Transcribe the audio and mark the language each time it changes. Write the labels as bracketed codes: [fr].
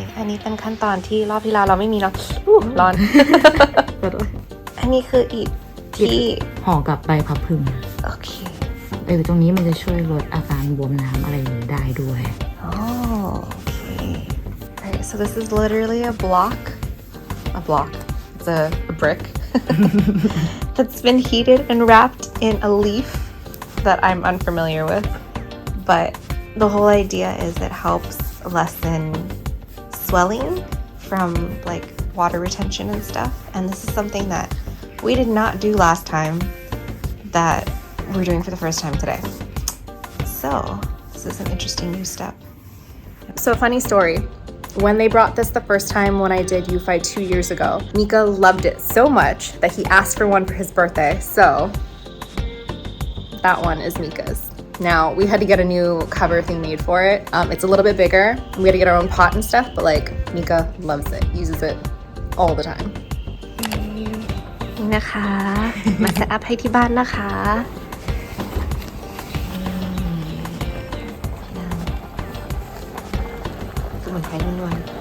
[th] นี้เป็นขั้นตอนที่รอบที่แล้วเราไม่มีเนาะร้อน อันนี้คืออิฐที่ ห่อกับใบพับพึ่ง โอเค ตรงนี้มันจะช่วยลดอาการบวมน้ำอะไรอย่างนี้ได้ด้วย [en] Oh, okay. Alright, so this is literally a block. It's a brick that's been heated and wrapped in a leaf that I'm unfamiliar with. But the whole idea is it helps lessen swelling from like water retention and stuff. And this is something that we did not do last time that we're doing for the first time today. So this is an interesting new step. So funny story. When they brought this the first time when I did Yoofai 2 years ago, Mika loved it so much that he asked for one for his birthday. So that one is Mika's. Now we had to get a new cover thing made for it. It's a little bit bigger. We had to get our own pot and stuff, but like Mika loves it, uses it all the time. [th] นี่นะคะ มาเซตอัพให้ที่บ้านนะคะ สมุนไพรล้วน